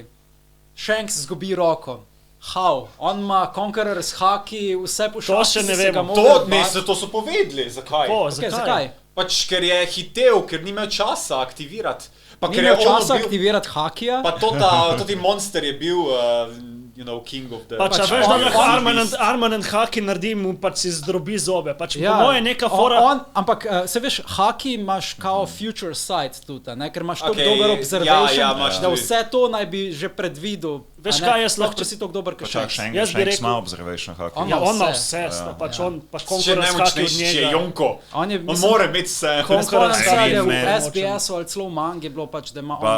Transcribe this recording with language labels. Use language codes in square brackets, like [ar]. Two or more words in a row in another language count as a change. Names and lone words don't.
[sl] Shanks zgubi roko. How? On ima Conqueror's haki, vse pošasti. To še ne vemo. To so povedali. Zakaj? Zakaj? Pač ker je hitel, ker ni imel časa aktivirati. Ni imel časa aktivirati hakija. Pa toti monster je bil, [en] King of the... [sl] Pač veš, da lahko Armand haki naredi, mu pač si zdrobi zobe. Pač po moje neka fora... Ampak, se veš, haki imaš kao [en] future sight [sl] tudi, ker imaš tako dober observation, da vse to naj bi že predvidel. Veš kaj, jaz lahko... Če si tako dober, kot Shanks. Shanks ima observation haki. On ima vse, pač on pa Conqueror's haki od njega. Če je Jonko. On more imeti vse. Conqueror's haki v SBS-u ali celo v mangi je bilo pač, da ima on